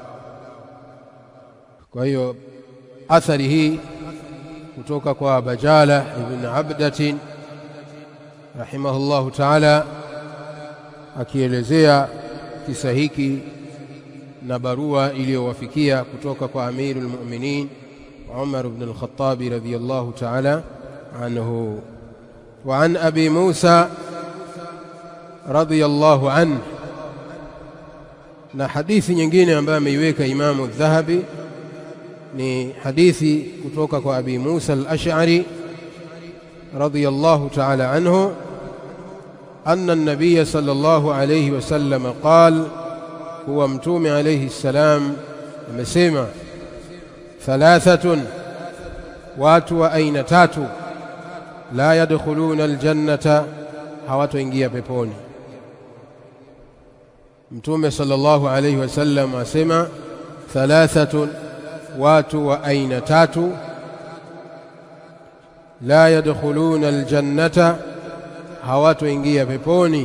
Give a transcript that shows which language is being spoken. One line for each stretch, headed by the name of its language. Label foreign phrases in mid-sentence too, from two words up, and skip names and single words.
Swahili: Kwa hiyo athari hii kutoka kwa Bajala ibn Abdatin
Arabic: رحمه الله تعالى,
Swahili: akielezea kisa hiki na barua iliyowafikia kutoka kwa Amirul Mu'minin Umar ibn al-Khattab
Arabic: رضي الله تعالى عنه. وعن أبي موسى رضي الله عنه,
Swahili: na hadithi nyingine ambayo ameiweka Imamu Dhahabi ni hadithi kutoka kwa
Arabic: أبي موسى الأشعري رضي الله تعالى عنه أن النبي صلى الله عليه وسلم قال,
Swahili: huwa mtume
Arabic: عليه السلام
Swahili: amesema, thalathatun, watu wa aina tatu,
Arabic: لا يدخلون الجنة,
Swahili: hawatoingia peponi. Mtume
Arabic: صلى الله عليه وسلم
Swahili: asema thalathatun, watu wa aina tatu,
Arabic: لا يدخلون الجنة,
Swahili: hawatoingia peponi.